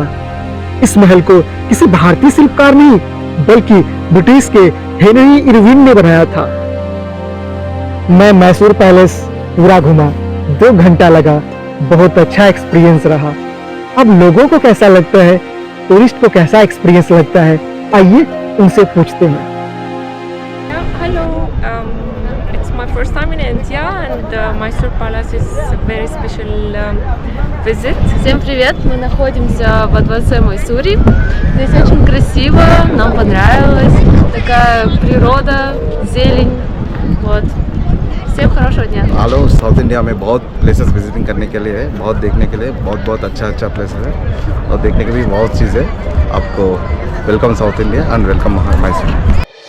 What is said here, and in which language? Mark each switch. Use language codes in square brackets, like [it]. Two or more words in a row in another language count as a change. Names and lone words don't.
[hi] इस महल को किसी भारतीय शिल्पकार नहीं बल्कि ब्रिटिश के हेनरी इरविन ने बनाया था। मैं मैसूर पैलेस पूरा घूमा, 2 घंटा लगा, बहुत अच्छा एक्सपीरियंस रहा। अब लोगों को कैसा लगता है, टूरिस्ट को कैसा एक्सपीरियंस लगता है, आइए उनसे पूछते हैं। [en] Hello, it's my first time in India and Mysore Palace is a very special visit. [ru] Всем привет! Мы находимся во дворце Майсури. Здесь очень красиво, нам понравилось. Такая природа, зелень. Вот. Всем хорошего дня! [hi] हेलो, साउथ इंडिया में बहुत [en] places visiting [hi] करने के लिए है, बहुत देखने के लिए, बहुत अच्छा प्लेसेस है और देखने के लिए बहुत चीज़ है। [en] आपको welcome South India and welcome Mysore.